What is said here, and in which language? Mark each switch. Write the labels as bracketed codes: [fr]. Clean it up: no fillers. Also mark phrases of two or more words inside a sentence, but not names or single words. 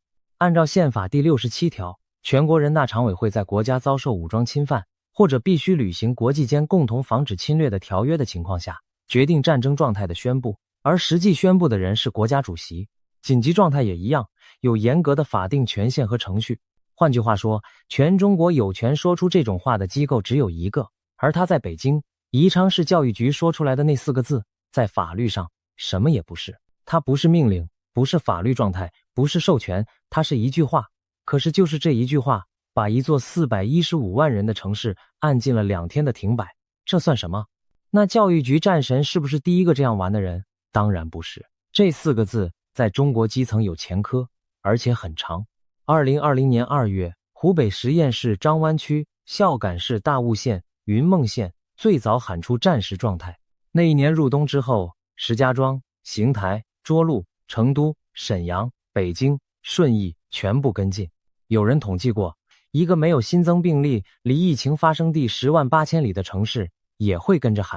[zh] 按照憲法第67條，全國人大常委會在國家遭受武裝侵犯，或者必須履行國際間共同防止侵略的條約的情況下，決定戰爭狀態的宣布，而實際宣布的人是國家主席。緊急狀態也一樣，有嚴格的法定權限和程序。換句話說，全中國有權說出這種話的機構只有一個，而他在北京宜昌市教育局說出來的那4個字，在法律上什麼也不是。它不是命令，不是法律狀態，不是授權，它是一句話。可是就是這一句話，把一座415萬人的城市按進了2天的停擺，這算什麼？那教育局戰神是不是第一個這樣玩的人？當然不是。這4個字在中國基層有前科，而且很長。2020年2月，湖北十堰市張灣區、孝感市大悟縣、雲夢縣最早喊出戰時狀態， 那一年入冬之後，石家莊、邢台、涿鹿、成都、瀋陽、北京、順義全部跟進。有人統計過，一個沒有新增病例、離疫情發生地108000里的城市也會跟着喊。